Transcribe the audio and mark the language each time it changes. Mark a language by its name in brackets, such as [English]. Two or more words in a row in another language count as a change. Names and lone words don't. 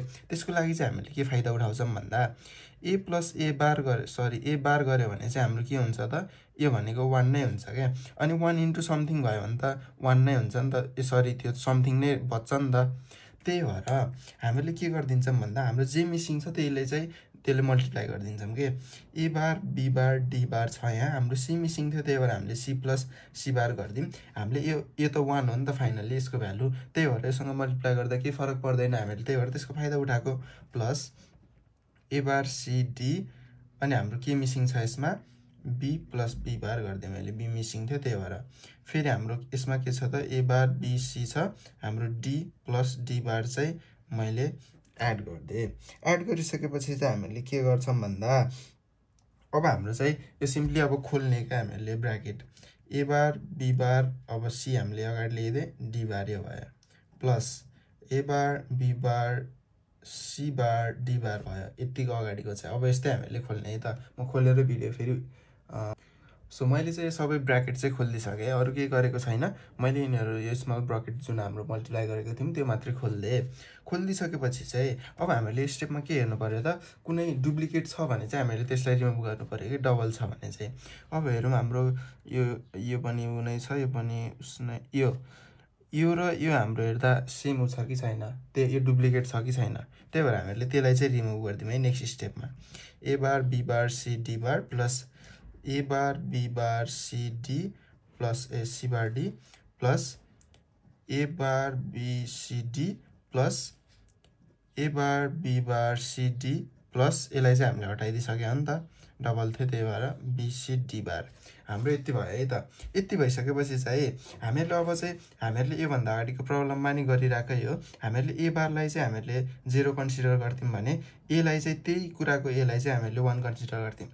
[Nepali] त्यसको लागि चाहिँ हामीले के फाइदा उठाउँछौं भन्दा a प्लस a बार गर्यो भने चाहिँ हाम्रो के हुन्छ त, यो भनेको 1 नै हुन्छ के. अनि 1 [English] into something [Nepali] भयो भने त 1 नै हुन्छ नि त. सरी त्यो समथिङ नै बच्छ नि त. त्यही भएर हामीले के गर्दिन्छौं भन्दा हाम्रो जे मिसिङ छ त्यसले मल्टिप्लाई गर्दिन्छौं के. a बार b बार d बार छ. यहाँ हाम्रो c मिसिङ थियो, त्यही भएर हामीले c प्लस c बार गर्दिम. हामीले यो त 1 हो नि त फाइनली यसको भ्यालु. त्यही भएर यससँग मल्टिप्लाई गर्दा के फरक पर्दैन. हामीले त्यही भएर त्यसको फाइदा उठाएको. प्लस a बार c d अनि हाम्रो के मिसिङ छ यसमा b प्लस b बार गर्दिए मैले. b मिसिङ थियो त्यही भएर. फेरि हाम्रो यसमा के छ त a बार b c छ. हाम्रो d प्लस d बार चाहिँ मैले एड गर्दिए. एड गरिसकेपछि चाहिँ हामीले के गर्छौं भन्दा अब हाम्रो चाहिँ यो सिम्पली अब खोल्ने क्या हामीले ब्र्याकेट. a बार b बार अब c हामीले अगाडि ल्याइदिए, d बार यो भयो प्लस a बार b बार c बार d बार भयो. यतिको अगाडिको चाहिँ अब यस्तै हामीले खोल्ने है त. म खोलेर भिडियो फेरि सो मैले चाहिँ सबै ब्र्याकेट चाहिँ खोलिदिसके. अरु केही गरेको छैन. मैले यिनीहरु यो [English] small bracket [Nepali] जुन हाम्रो मल्टिप्लाई गरेको थियौं त्यो मात्रै खोल्दिए. खोलिदिसकेपछि चाहिँ अब हामीले स्टेपमा के हेर्नु पर्यो त, कुनै डुप्लिकेट छ भने चाहिँ हामीले त्यसलाई रिमुभ गर्नु पर्यो कि डबल छ भने चाहिँ. अब हेरौँ हाम्रो यो पनि उनै छ, यो पनि उसनै. यो र यो हाम्रो हेर्दा सेम छ कि छैन, यो डुप्लिकेट छ कि छैन. त्यही भएर हामीले त्यसलाई चाहिँ रिमुभ गर्दियौं है [English] next step-मा. [Nepali] a बार b बार c d बार प्लस a बार b बार c d प्लस c बार d प्लस a बार b c d प्लस a बार b बार c d प्लस यसलाई चाहिँ हामीले हटाइदिसक्यो नि त, डबल थियो त्यही भएर b c d बार. हाम्रो यति भयो है त. यति भइसकेपछि चाहिँ हामीले अब चाहिँ हामीले यो भन्दा अगाडिको प्रब्लममा नि गरिराकै हो. हामीले a बारलाई चाहिँ हामीले 0 कन्सिडर गर्थ्यौं भने a लाई चाहिँ त्यही कुराको a लाई चाहिँ हामीले 1 कन्सिडर गर्थ्यौं.